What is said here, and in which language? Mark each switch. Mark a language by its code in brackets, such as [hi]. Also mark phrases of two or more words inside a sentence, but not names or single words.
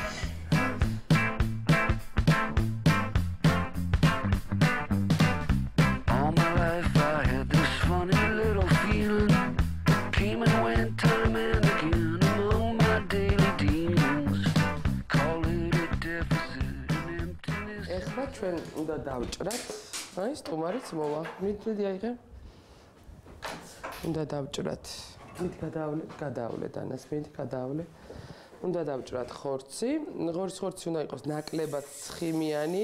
[en] All my life I had this funny little feeling. Came and went time and again among my daily dealings. Call it a deficit and emptiness. [ka] ეხლა ჩვენ უნდა დავჭრათ. აი, სტუმარიც მოვა. მიდი აიღე. უნდა დავჭრათ. მიდი გადავლე დანას, მიდი გადავლე. უნდა დავჭრათ ხორცი. ხორცი უნდა იყოს ნაკლებად ცხიმიანი.